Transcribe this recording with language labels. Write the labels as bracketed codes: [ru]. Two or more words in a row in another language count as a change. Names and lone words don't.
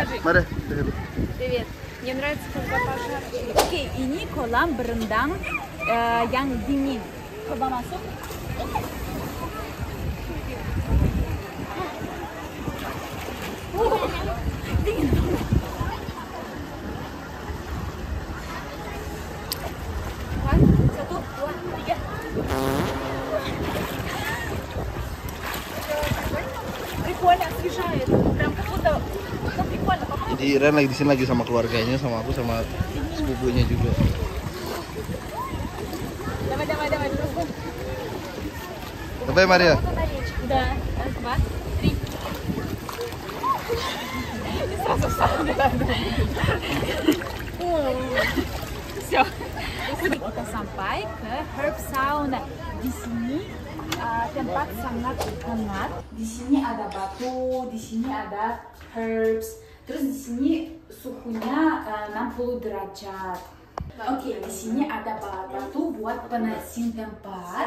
[ru] Мария, Привет. Мне нравится, когда пожарчик. [id] Oke, ini kolam berendang yang dingin. Coba masuk. Dingin. Satu, dua, tiga. [ru] Прикольно, освежает. Прям как будто прикольно. [id] Jadi Ren lagi di sini lagi sama keluarganya, sama aku, sama sepupunya juga. [ru] Давай. [id] Apa ya Maria? [ru] Да. Раз, два, три. Все. [id] Kita sampai ke [en] herb sauna. [id] Di sini tempat sangat hangat. Di sini ada batu, di sini ada herbs. Terus di sini suhunya 60 derajat. Oke, di sini ada batu buat panasin tempat.